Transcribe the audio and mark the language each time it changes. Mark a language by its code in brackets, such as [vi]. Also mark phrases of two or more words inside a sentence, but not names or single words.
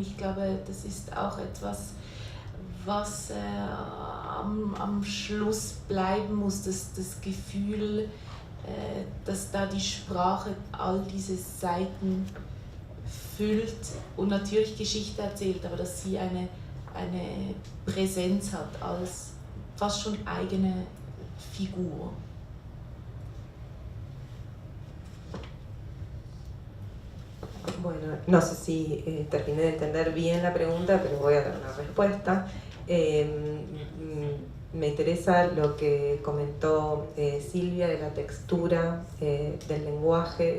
[de] Ich glaube, das ist auch etwas, was am Schluss bleiben muss, das Gefühl, dass da die Sprache all diese Seiten füllt und natürlich Geschichte erzählt, aber dass sie eine Präsenz hat als fast schon eigene Figur. [es] Bueno, no sé si terminé de entender bien la pregunta, pero voy a dar una respuesta. Me interesa lo que comentó Silvia de la textura del lenguaje.